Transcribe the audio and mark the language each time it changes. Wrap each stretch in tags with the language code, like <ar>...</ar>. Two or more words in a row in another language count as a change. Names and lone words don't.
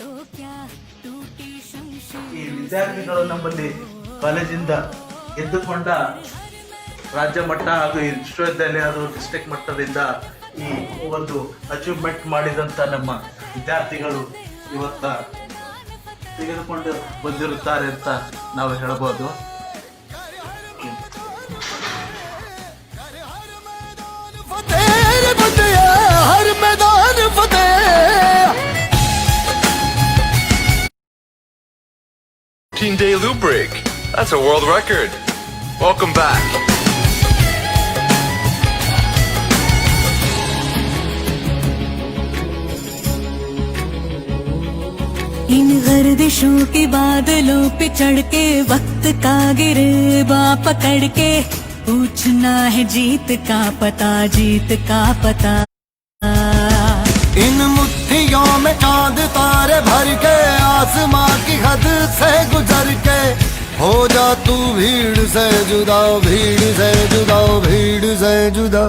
<kn>ಈ ವಿದ್ಯಾರ್ಥಿಗಳು ನಮ್ಮಲ್ಲಿ ಕಾಲೇಜಿಂದ ಗೆದ್ದುಕೊಂಡ ರಾಜ್ಯ ಮಟ್ಟ ಹಾಗೂ ವಿಶ್ವವಿದ್ಯಾಲಯ ಹಾಗೂ ಡಿಸ್ಟ್ರಿಕ್ಟ್ ಮಟ್ಟದಿಂದ ಈ ಒಂದು ಅಚೀವ್ಮೆಂಟ್ ಮಾಡಿದಂಥ ನಮ್ಮ ವಿದ್ಯಾರ್ಥಿಗಳು ಇವತ್ತ ತೆಗೆದುಕೊಂಡು ಬಂದಿರುತ್ತಾರೆ ಅಂತ ನಾವು ಹೇಳ್ಬೋದು.</kn> <hi>हर मैदान फतेह।</hi> <en>14-day loop break. That's a world record. Welcome back.</en> <hi>इन गर्दिशों के बादलों पे चढ़ के वक्त का गिरबा पकड़ के पूछना है जीत का पता, जीत का पता। इन मुट्ठियों में चांद तारे भर के आसमां की हद से गुजर के हो जा तू भीड़ से जुदा, भीड़ से जुदा, भीड़ से जुदा।</hi>